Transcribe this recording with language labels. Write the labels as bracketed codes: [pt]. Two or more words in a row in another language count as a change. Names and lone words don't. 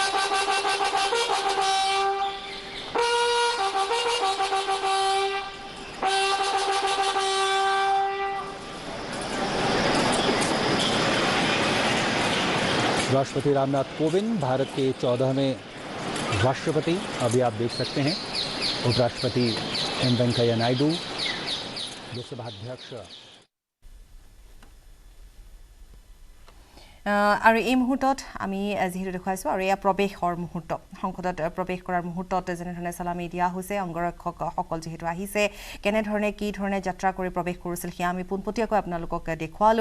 [hi] राष्ट्रपति रामनाथ कोविंद भारत के 14वें राष्ट्रपति, अभी आप देख सकते हैं उपराष्ट्रपति एम वेंकैया नायडू, लोकसभा अध्यक्ष। [as] আৰু এই মুহূৰ্তত আমি যিহেতু দেখুৱাইছোঁ আৰু এয়া প্ৰৱেশৰ মুহূৰ্ত, সংসদত প্ৰৱেশ কৰাৰ মুহূৰ্তত যেনেধৰণে চালামি দিয়া হৈছে, অংগৰক্ষকসকল যিহেতু আহিছে, কেনেধৰণে কি ধৰণে যাত্ৰা কৰি প্ৰৱেশ কৰিছিল সেয়া আমি পোনপটীয়াকৈ আপোনালোকক দেখুৱালোঁ।